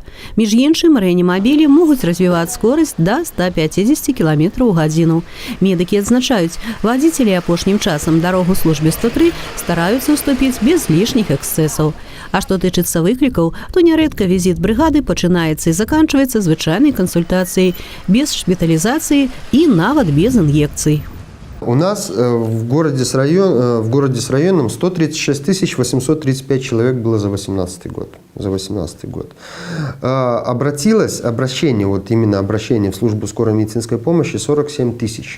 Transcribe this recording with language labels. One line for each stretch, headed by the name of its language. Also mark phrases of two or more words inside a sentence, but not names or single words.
Belarusian: Між іншым, рэанімабілі могуць развіваць скорасць да 150 км ў гадзіну. Медыкі адзначаюць, вадзіцелі апошнім часам дарогу службе 103 стараюцца ўступіць без лішніх эксцэсаў. А што тычыцца выклікаў, то нярэдка візіт брыгады пачынаецца і заканчваецца звычайнай кансультацыяй,
Russian: без шпитализации и
Belarusian: нават
Russian: без инъекций. У нас в городе с районом 136 835 человек было за 2018 год. Обращение в службу скорой медицинской помощи 47 тысяч.